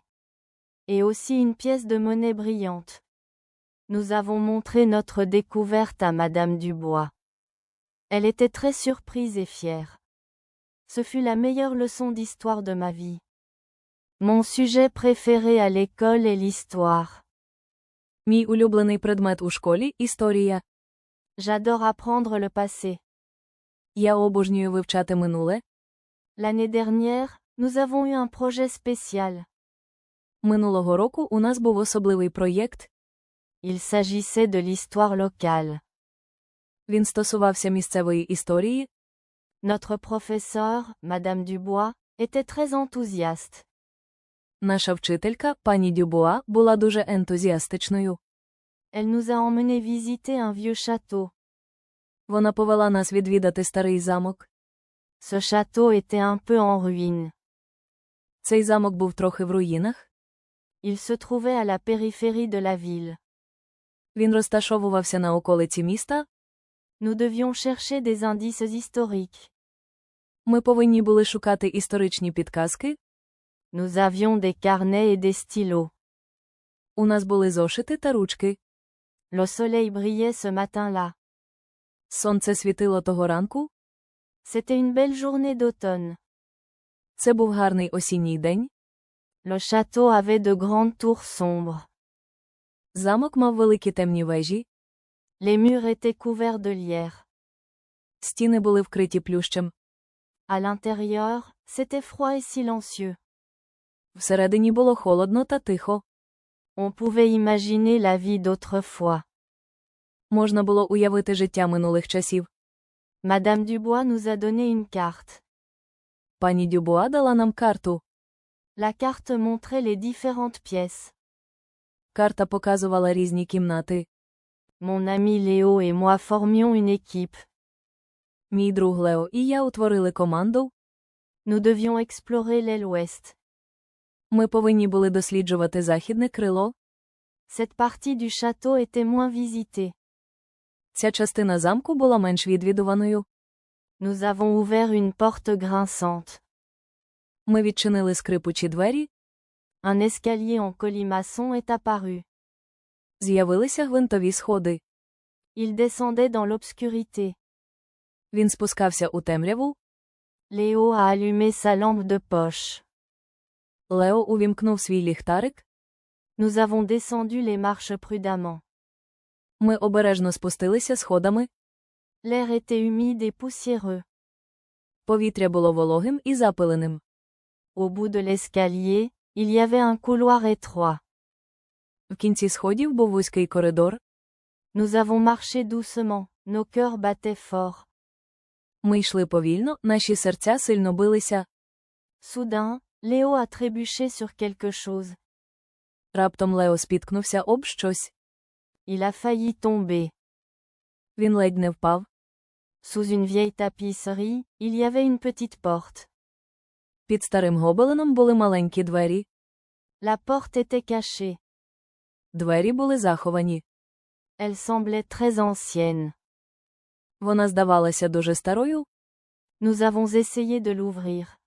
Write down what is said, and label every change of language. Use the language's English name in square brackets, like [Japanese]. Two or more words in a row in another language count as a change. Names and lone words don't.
[French] Et aussi une pièce de monnaie brillante. Nous avons montré notre découverte à Madame Dubois. Elle était très surprise et fière. Ce fut la meilleure leçon d'histoire de ma vie. Mon sujet préféré à l'école est l'histoire. [Ukrainian] Мій улюблений предмет у школі – історія. [French] J'adore apprendre le passé. [Ukrainian] Я обожнюю вивчати минуле. [French] L'année dernière, nous avons eu un projet spécial. [Ukrainian] Минулого року у нас був особливий проєкт. [French] Il s'agissait de l'histoire locale. [Ukrainian] Він стосувався місцевої історії. [French] Notre professeure, Madame Dubois, était très enthousiaste. [Ukrainian] Наша вчителька, пані Дюбуа, була дуже ентузіастичною. [French] Elle nous a emmenés visiter un vieux château. [Ukrainian] Вона повела нас відвідати старий замок. [French] Ce château était un peu en ruine. [Ukrainian] Цей замок був трохи в руїнах. [French] Il se trouvait à la périphérie de la ville. [Ukrainian] Він розташовувався на околиці міста. [French] Nous devions chercher des indices historiques. [Ukrainian] Ми повинні були шукати історичні підказки. [French] Nous avions des carnets et des stylos. [Ukrainian] У нас були зошити та ручки. [French] Le soleil brillait ce matin-là. [Ukrainian] Сонце світило того ранку. [French] C'était une belle journée d'automne. [Ukrainian] Це був гарний осінній день. [French] Le château avait de grandes tours sombres. [Ukrainian] Замок мав великі темні вежі. [French] Les murs étaient couverts de lierre. [Ukrainian] Стіни були вкриті плющем. [French] À l'intérieur, c'était froid et silencieux. [Ukrainian] Всередині було холодно та тихо. [French] On pouvait imaginer la vie d'autrefois. [Ukrainian] Можна було уявити життя минулих часів. [French] Madame Dubois nous a donné une carte. [Ukrainian] Пані Дюбуа дала нам карту. [French] La carte montrait les différentes pièces. [Ukrainian] Карта показувала різні кімнати. [French] Mon ami Léo et moi formions une équipe. [Ukrainian] Мій друг Лео і я утворили команду. [French] Nous devions explorer l'aile ouest. [Ukrainian] Ми повинні були досліджувати західне крило. [French] Cette partie du château était moins visitée. [Ukrainian] Ця частина замку була менш відвідуваною. [French] Nous avons ouvert une porte grinçante. [Ukrainian] Ми відчинили скрипучі двері. [French] Un escalier en colimaçon est apparu. [Ukrainian] З'явилися гвинтові сходи. [French] Il descendait dans l'obscurité. [Ukrainian] Він спускався у темряву. [French] Léo a allumé sa lampe de poche. [Ukrainian] Лео увімкнув свій ліхтарик. [French] Nous avons descendu les marches prudemment. [Ukrainian] Ми обережно спустилися сходами. [French] L'air était humide et poussiéreux. [Ukrainian] Повітря було вологим і запиленим. [French] Au bout de l'escalier, il y avait un couloir étroit. [Ukrainian] В кінці сходів був вузький коридор. [French] Nous avons marché doucement, nos cœurs battaient fort. [Ukrainian] Ми йшли повільно, наші серця сильно билися. [French] Soudain, Léo a trébuché sur quelque chose. [Ukrainian] Раптом Лео спіткнувся об щось. [French] Il a failli tomber. [Ukrainian] Він ледь не впав. [French] Sous une vieille tapisserie, il y avait une petite porte. [Ukrainian] Під старим гобеленом були маленькі двері. [French] La porte était cachée. [Ukrainian] Двері були заховані. [French] Elle semblait très ancienne. [Ukrainian] Вона здавалася дуже старою. [French] Nous avons essayé de l'ouvrir.